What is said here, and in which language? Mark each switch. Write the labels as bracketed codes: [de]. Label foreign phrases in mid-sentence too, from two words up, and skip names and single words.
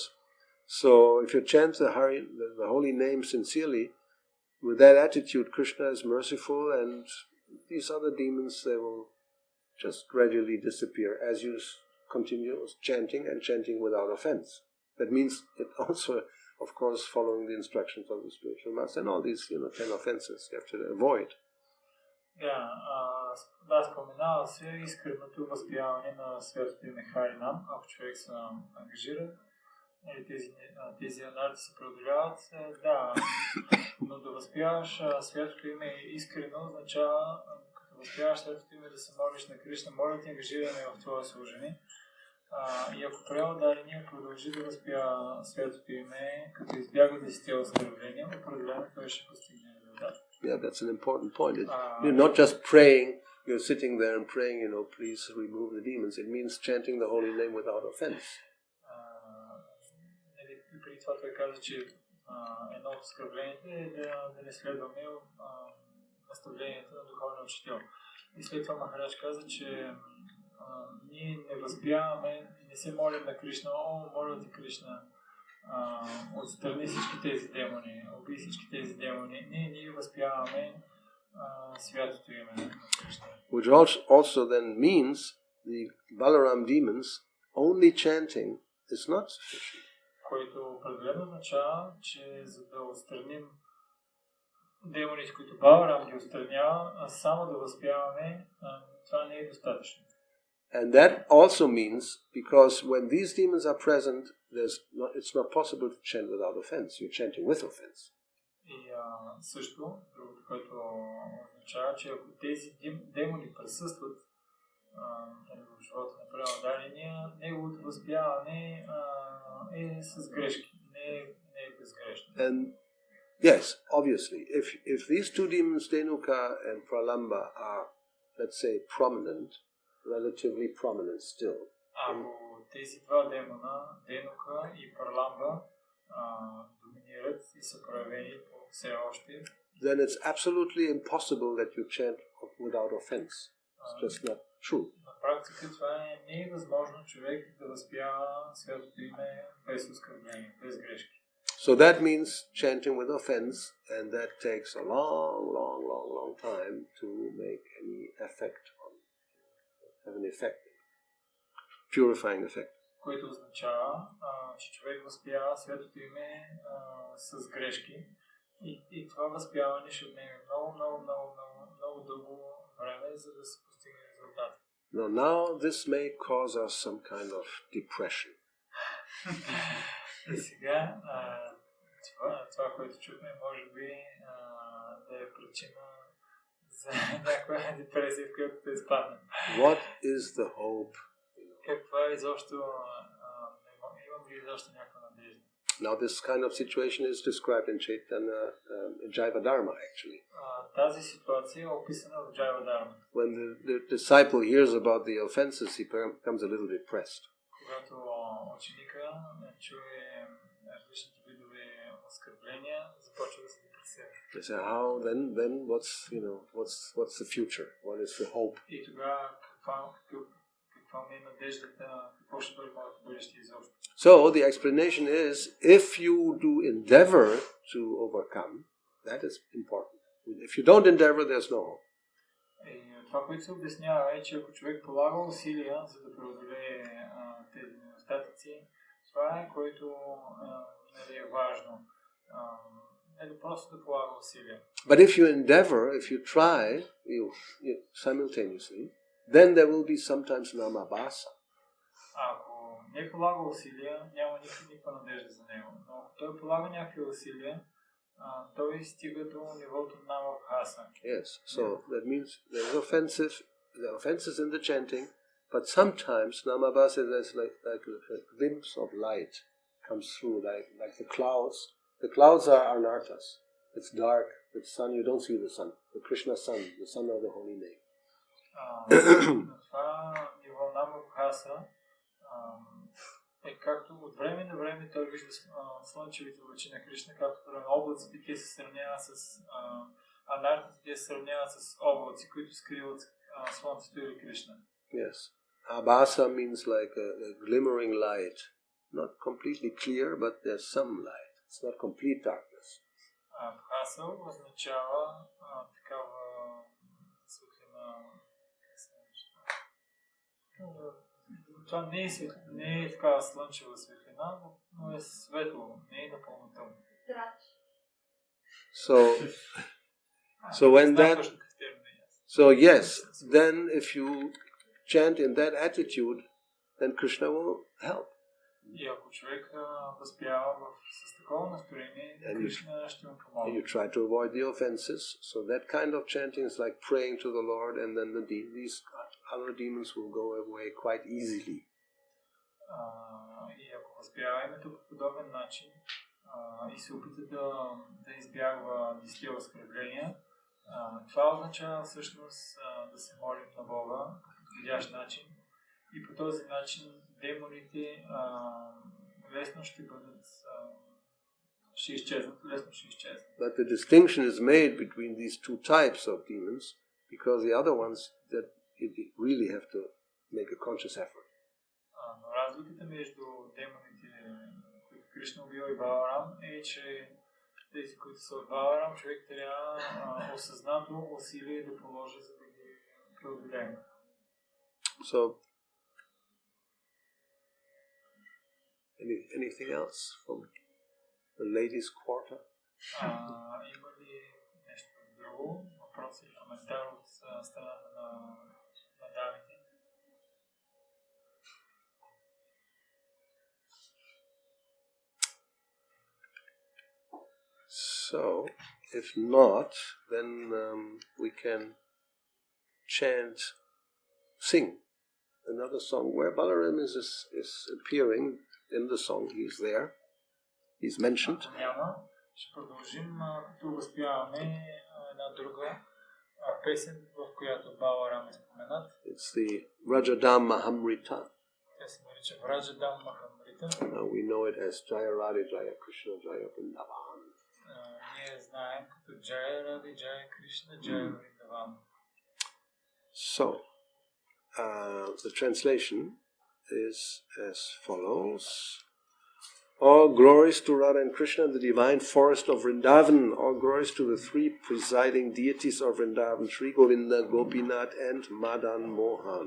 [en] So if you chant the holy name sincerely, with that attitude, Krishna is merciful, and these other demons, they will just gradually disappear as you continue chanting and chanting without offense. That means it also, of course, following the instructions of the spiritual master, and all these 10 offenses you have to avoid. [bg] Да, споменава се искреното възпяване на светото име Харинам, ако човек се ангажира. Тези анализи се преодоляват, да, но да възпяваш светото име искрено означава, като възпяваш светото име, да се молиш на Кришна, моля ти ангажиране в това служение. И ако праводарения продължи да възпява светото име, като избяга 10 оскърбления, определено той ще постигне резултат. [en] Yeah, that's an important point. You're not just praying, you're sitting there and praying, please remove the demons. It means chanting the holy name without offense. [bg] И преди това той каза, че едно от оскърбленията е да не следваме наставленията на духовния учител. И след това Махарадж каза, че ние не възпяваме, не се молим на Кришна, моля ти Кришна, отстрани всички тези демони, убий всички тези демони. Ние възпяваме святото име на Кришна. [en] Which also then means the Balaram demons, only chanting is not sufficient. [bg] Което определено означава, че за да отстраним демоните, които Баларам ги отстранява, само да възпяваме, това не е достатъчно. [en] And that also means, because when these demons are present, it's not possible to chant without offense. You're chanting with offense. [bg] И също, другото, което означава, че ако тези демони присъстват в живота на праводарения, неговото възпяване е с грешки, не е безгрешно. [en] And yes, obviously, if these two demons, Denuka and Pralamba, are, let's say, prominent, relatively prominent still. [bg] Ако тези два демона, Денука и Парламба, доминират и са проявени все още, [en] then it's absolutely impossible that you chant without offense. It's just not true. [bg] На практика това не е възможно човек да възпява светото име без оскърбление, без грешки. [en] So that means chanting with offense, and that takes a long time to make any effect have an effect, purifying effect. [bg] Което означава, че човек възпява светото име с грешки и това възпяване ще отнеме много дълго време, за да се постигне резултат. [en] Now this may cause us some kind of depression. [bg] И сега това, което чухме, може би да е причина за някаква депресия, в която да изпаднем. [en] What is the hope? [bg] Каква е изобщо, имам ли изобщо някаква надежда? [en] Now this kind of situation is described in Chaitanya, in Jivadharma actually. [bg] Тази ситуация е описана в Джайвадарма. [en] When the disciple hears about the offenses, he becomes a little depressed. [bg] Когато ученика чуе различните видове оскърбления, започва да се депресира. [en] They say, how then what's the future? What is the hope? [bg] И тогава каква ми е надеждата, какво ще бъде моето бъдеще изобщо? [en] So the explanation is, if you do endeavor to overcome, that is important. If you don't endeavor, there's no hope. [bg] Това, което се обяснява е, че ако човек полага усилия, за да преодолее тези недостатъци, това е, което е важно. Не просто да полага усилия. [en] But if you endeavor, if you try simultaneously, then there will be sometimes namabhasa. [bg] Ако не полага усилия, няма никаква надежда за него. Но ако той полага някакви усилия, той стига до нивото на намабхаса. [en] Yes, so that means there are offenses in the chanting, but sometimes namabhasa is like a glimpse of light comes through, like the clouds. The clouds are anarthas. It's dark. The sun, you don't see the sun. The Krishna sun, the sun of the holy name. [bg] Това ниво на Мабхаса е както от време на време той вижда слънчевите лъчи на Кришна, както на облаците те се сравняват с анартите, те се сравняват с облаци, които скриват слънцето или Кришна. [en] Yes. Abhasa means like a glimmering light. Not completely clear, but there's some light. It's not complete darkness. [bg] Абхаса означава такава светлина. Това не е такава слънчева светлина, но е светло, не е напълно тъмно. [en] So when that, so yes, then if you chant in that attitude, then Krishna will help. [bg] И ако човек възпява с такова настроение, Кришна ще му помогне. [en] And you try to avoid the offenses. So that kind of chanting is like praying to the Lord, and then these other demons will go away quite easily. [bg] И ако възпява името по подобен начин и се опита да избягва десетте оскърбления, това означава всъщност да се молим на Бога по подходящ начин и по този начин демоните лесно ще бъдат ще изчезнат. [en] But the distinction is made between these two types of demons because the other ones that you really have to make a conscious effort. [bg] Но разликата между демоните, които Кришна убива и Баларам, е, че тези, които са от Баларам, човек трябва осъзнато усилие да положи, за да ги преодолее. [en] So, anything else from the ladies' quarter? [bg] Има ли нещо друго? Въпрос или коментар от страната на дамите? [en] So, if not, then we can sing another song where Balaram is appearing in the song. He's there. He's mentioned. [bg] Ще продължим като възпяваме една друга песен, в която Баларам е споменат. [en] It's the Rajadam Mahamrita. [bg] Тя се нарича Vrajdam Mahamrita. [en] We know it as Jaya Radhe Jaya Krishna Jaya Vrindavan. [bg] Ние знаем като Jaya Radhe Jaya Krishna Jaya Vrindavan. [en] So, the translation is as follows. All glories to Radha and Krishna, the divine forest of Vrindavan. All glories to the three presiding deities of Vrindavan, Sri Govinda, Gopinath and Madan Mohan.